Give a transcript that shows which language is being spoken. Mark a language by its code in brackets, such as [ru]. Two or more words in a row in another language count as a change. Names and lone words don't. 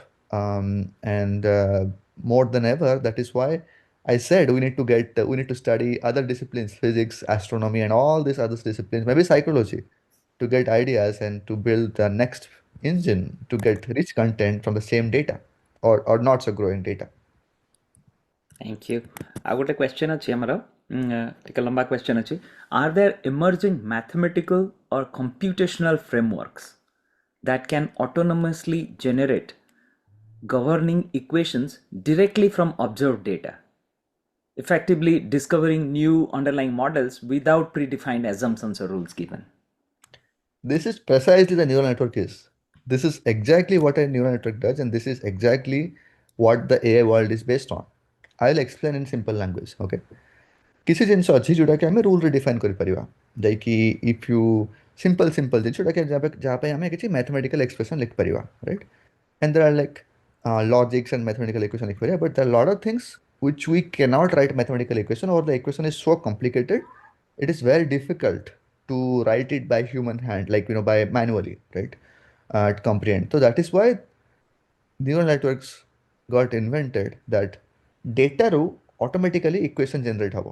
[en] And more than ever, that is why I said we need to study other disciplines, physics, astronomy, and all these other disciplines, maybe psychology, to get ideas and to build the next engine to get rich content from the same data, or not so growing data. Thank you. I got a question [or] ଅଛି ଆମର ଟିକେ ଲମ୍ବା [en] question ଅଛି. Are there emerging mathematical or computational frameworks that can autonomously generate governing equations directly from observed data, effectively discovering new underlying models without predefined assumptions or rules given? This is precisely the neural network is. This is exactly what a neural network does, and this is exactly what the AI world is based on. I'll explain in simple language. Okay. [or] କିଛି ଜିନିଷ ଅଛି ଯୋଉଟାକି ଆମେ [en] rule define [or] କରିପାରିବା, ଯାଇକି [en] if you simple [or] ଜିନିଷ ଯୋଉଟାକି ଯାହା ପାଇଁ ଆମେ କିଛି [en] mathematical expression [or] ଲିଖିପାରିବା, ରାଇଟ୍? [en] And there are like logics and mathematical equation equation, but there are a lot of things which we cannot write mathematical equation, or the equation is so complicated, it is very difficult to write it by human hand, like by manually, right? To comprehend. So that is why neural networks got invented, that data ru automatically equation generate habo.